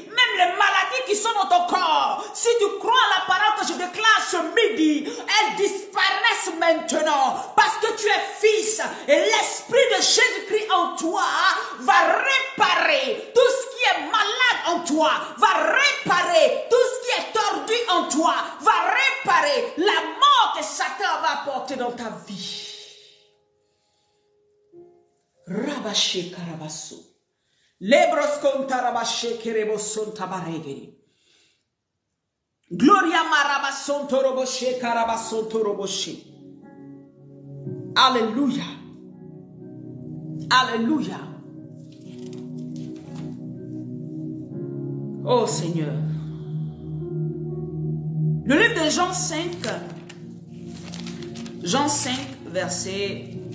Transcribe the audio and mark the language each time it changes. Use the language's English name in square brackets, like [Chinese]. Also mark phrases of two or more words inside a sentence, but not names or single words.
[French] Même les maladies qui sont dans ton corps, si tu crois à la parole que je déclare ce midi, elles disparaissent maintenant parce que tu es fils et l'esprit de Jésus-Christ en toi va réparer tout ce qui est malade en toi, va réparer tout ce qui est tordu en toi, va réparer la mort que Satan va apporter dans ta vie. Rabaché Karabasso. Lebros kontarabashe kereboson tabaregeri. Gloria marabason toroboshe karabason toroboshe. Alléluia. Alléluia. Oh Seigneur. Le livre de Jean 5. Jean 5, verset.